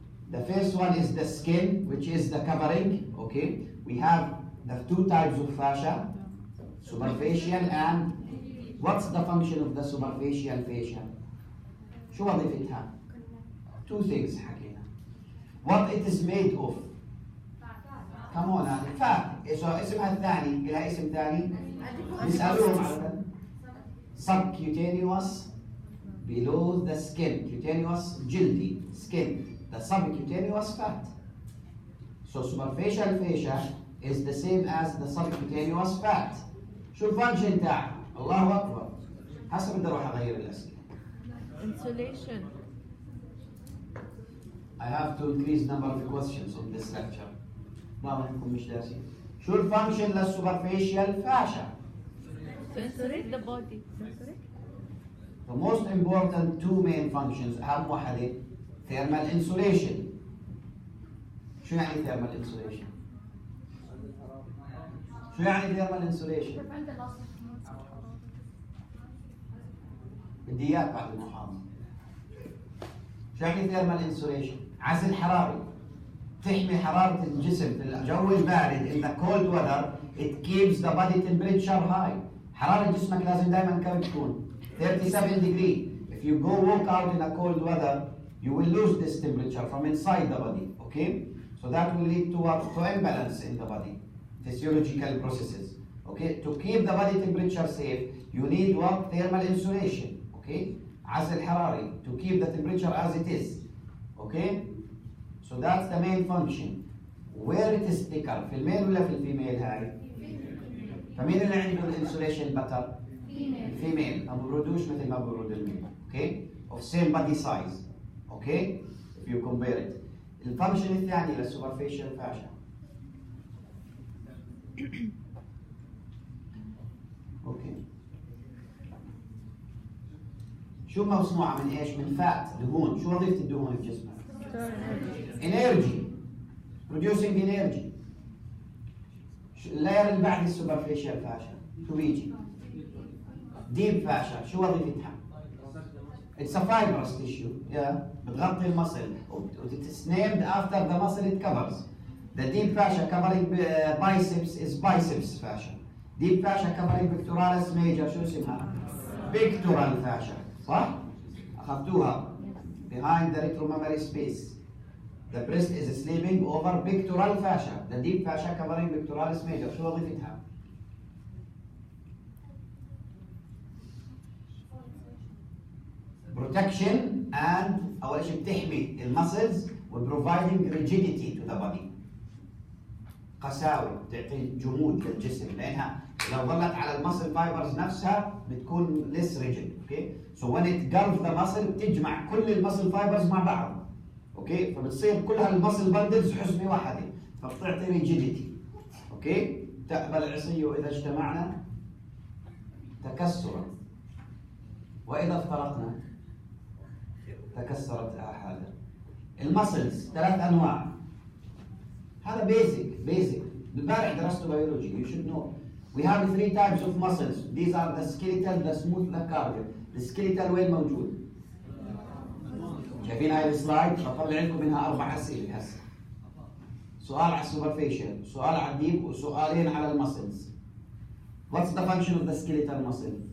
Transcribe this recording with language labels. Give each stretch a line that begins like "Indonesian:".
English: The first one is the skin, which is the covering, okay? We have the 2 types of fascia, superficial and what's the function of the superficial fascia?
Arabic: شو وظيفتها? 2 things حكينا.
English: What it is made of? Come on, fat.
Arabic: اسمها الثاني، لها اسم ثاني. نسألهم على
English: subcutaneous below the skin, cutaneous
Arabic: جلدي,
English: skin. The subcutaneous fat. So superficial fascia is the same as the subcutaneous fat.
Arabic: شو الفانكشن تاعها؟ الله أكبر. هسه بدي أروح أغير الأسئلة.
English: Insulation. I have to increase number of questions on this lecture.
Arabic: ما راحكم مش دارسين. شو الفانكشن للسوبرفيشال فاشا؟
English: To insulate the body. The most important two main functions
Arabic: أهم واحدة
English: thermal insulation.
Arabic: شو يعني thermal insulation؟ شو يعني thermal insulation؟ بدي إياك بعد المحاضرة. شو يعني thermal insulation؟ عزل حراري. تحمي حرارة الجسم في الجو البارد.
English: In the cold weather it keeps the body temperature high.
Arabic: حرارة جسمك لازم دائما كم تكون؟ 37 degree.
English: If you go walk out in a cold weather, you will lose this temperature from inside the body. Okay? So that will lead to what? To imbalance in the body. Physiological processes. Okay? To keep the body temperature safe, you need what? Thermal insulation. Okay?
Arabic: عزل حراري.
English: To keep the temperature as it is. Okay? So that's the main function. Where it is thicker,
Arabic: في الميل ولا في الفيميل هاي؟ فمين اللي عنده الانسوليشن بتر؟ الفيميل. ما ببردوش مثل ما ببرد الميل.
English: Okay? Of same body size. Okay? If you compare it.
Arabic: الفانكشن الثاني للسوبرفيشال فاشا. اوكي. شو مصنوعة من ايش؟ من فات، دهون. شو وظيفة الدهون في جسمك؟ energy.
English: producing energy.
Arabic: اللاير اللي بعد السوبرفيشال فاشا شو بيجي؟ ديب فاشا. شو وظيفتها؟
English: It's a fibrous tissue.
Arabic: Yeah. بتغطي المصل.
English: It's named after the muscle it covers. The deep fascia covering biceps is biceps fascia. Deep fascia covering pectoralis major
Arabic: شو اسمها؟
English: pectoral fascia.
Arabic: صح؟ أخذتوها.
English: Behind the retromammary space. The breast is sleeping over pectoral fascia. The deep fascia covering pectoralis major.
Arabic: شو وظيفتها؟
English: protection and
Arabic: أول شيء بتحمي المسلز و
English: providing rigidity to the body.
Arabic: قساوة بتعطي جمود للجسم لأنها لو ظلت على المسل فايبرز نفسها بتكون
English: less rigid. Okay? So when it gulf the muscle
Arabic: بتجمع كل المسل فايبرز مع بعض. اوكي فبتصير كل هالمسل بندلز حزمه واحده فبتعطي ريجيديتي. اوكي تقبل العصي واذا اجتمعنا تكسرا واذا افترقنا تكسرت احادا. المسلز ثلاث انواع. هذا بيزك بالبارح درسته بيولوجي.
English: You should know. We have three types of muscles. These are the skeletal, the smooth, the cardiac.
Arabic: The skeletal وين موجود؟ شايفين هاي السلايد؟ بطلع لكم منها 4 أسئلة هسه. سؤال على السوبرفيشال، سؤال على الديب، وسؤالين على المسلز.
English: What's the function of the skeletal muscle?